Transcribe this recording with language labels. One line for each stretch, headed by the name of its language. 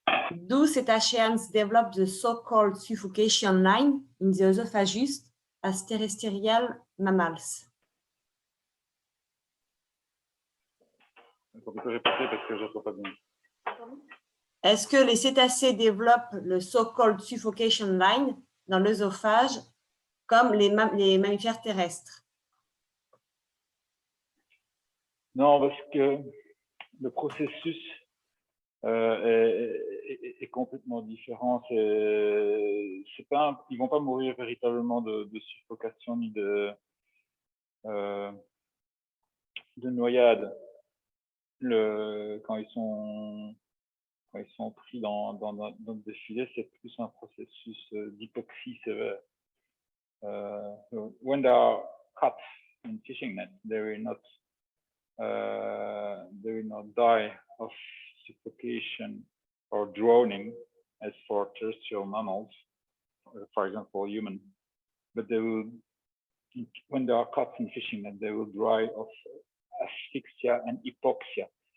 English: Do cetaceans develop the so-called suffocation line in the esophagus as terrestrial mammals?
French: On peut répéter parce que je n'entends pas bien. Est-ce que les cétacés développent le
English: so-called suffocation line
French: dans l'œsophage comme les mammifères terrestres? Non, parce que le processus est complètement différent. C'est pas, ils vont pas mourir véritablement de suffocation ni de noyade. Quand ils sont pris dans des filets, c'est plus un processus d'hypoxie sévère.
English: When they are caught in fishing net, they will not die of suffocation or drowning as for terrestrial mammals, for example, human. But they will, when they are caught in fishing net, they will die of asphyxia and hypoxia.